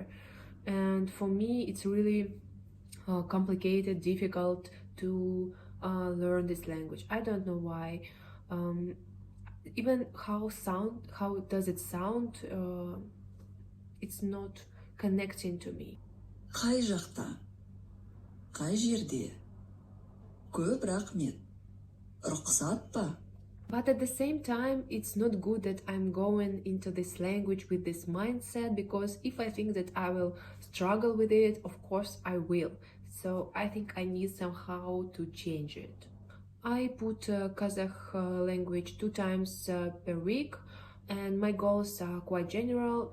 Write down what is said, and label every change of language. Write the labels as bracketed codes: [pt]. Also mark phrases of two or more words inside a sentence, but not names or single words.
[en] And for me, it's really complicated, difficult to learn this language. I don't know why. Even how does it sound, it's not connecting to me. [kk] Қай жақта? Қай жерде? Көп рахмет. Рұқсат па? [en] But at the same time, it's not good that I'm going into this language with this mindset, because if I think that I will struggle with it, of course I will. So I think I need somehow to change it. I put Kazakh language 2 times per week, and my goals are quite general.